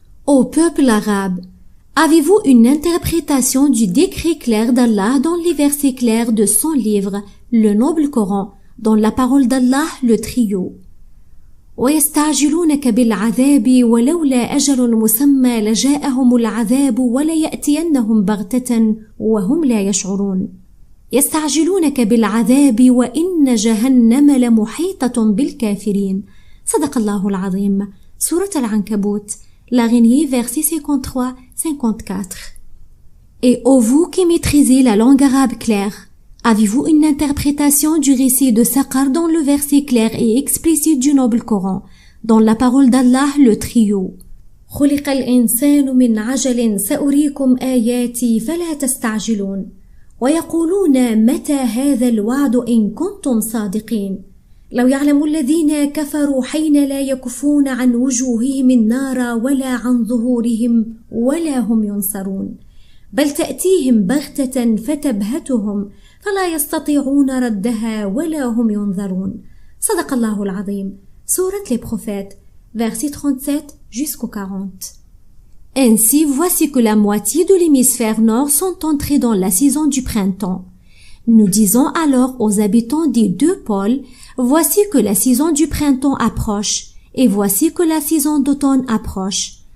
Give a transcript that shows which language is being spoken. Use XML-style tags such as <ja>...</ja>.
<fr>Ô peuple arabe, avez-vous une interprétation du décret clair d'Allah dans les versets clairs de son livre, le noble Coran, dans la parole d'Allah, le Trio?</fr> <ar>ويستعجلونك بالعذاب ولولا أجل مسمى لجاءهم العذاب وليأتينهم بغتة وهم لا يشعرون. يستعجلونك بالعذاب وإن جهنم لمحيطة بالكافرين. صدق الله العظيم.</ar> <fr>Sourate Al-Ankabut, l'araignée, versets 53-54. Et ô vous qui maîtrisez la langue arabe claire, avez-vous une interprétation du récit de Saqar dans le verset clair et explicite du noble Coran, dans la parole d'Allah le Trio?</fr> <ar>خلق الإنسان من عجل سأريكم آياتي فلا تستعجلون ويقولون متى هذا الوعد إن كنتم صادقين لو يعلم الذين كفروا حين لا يكفون عن وجوههم النار ولا عن ظهورهم ولا هم ينصرون بل تأتيهم بغتة فتبهتهم فلا يستطيعون ردها ولا هم ينظرون. صدق الله العظيم.</ar> <fr>Sourate les Prophètes, versets 37 jusqu'au 40. Ainsi, voici que la moitié de l'hémisphère nord sont entrés dans la saison du printemps. Nous disons alors aux habitants des deux pôles, voici que la saison du printemps approche, et voici que la saison d'automne approche.</fr>